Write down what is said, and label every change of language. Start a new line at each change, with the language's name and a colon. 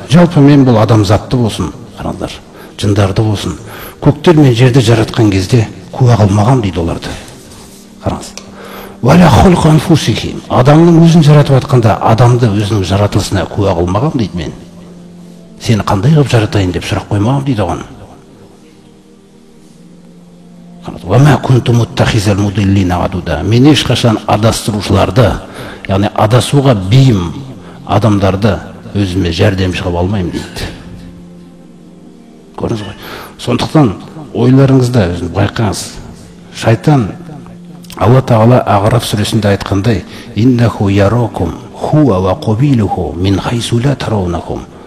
Kazakh: Жалпы мен бұл адамзатты болсын, қараңдар, жындарды болсын, көктер мен жерді жаратқан кезде куә қылмаған дейді оларды. Қараңыз.
Arabic: Валя халқа анфусихим.
Kazakh: Адамның өзін жаратып атқанда адамды өзінің жаратылысына куә қылмаған дейді мен. Сені қандай қылып жаратайын деп сұрақ қоймағам дейді оған.
Arabic: Вама кунту муттахизал мудиллина адуда.
Kazakh: Мен ешқашан адастырушыларды, яғни адасуға бейім адамдарды өзіме жәрдемші қылып алмаймын дейді. Көрдіңіз ғой. Сондықтан ойларыңызда өзін байқаңыз. Шайтан Алла Тағала Ағраф сүресінде айтқандай:
Arabic: иннаху яракум хуа ва қабилуху мин хайсу ла тараунахум.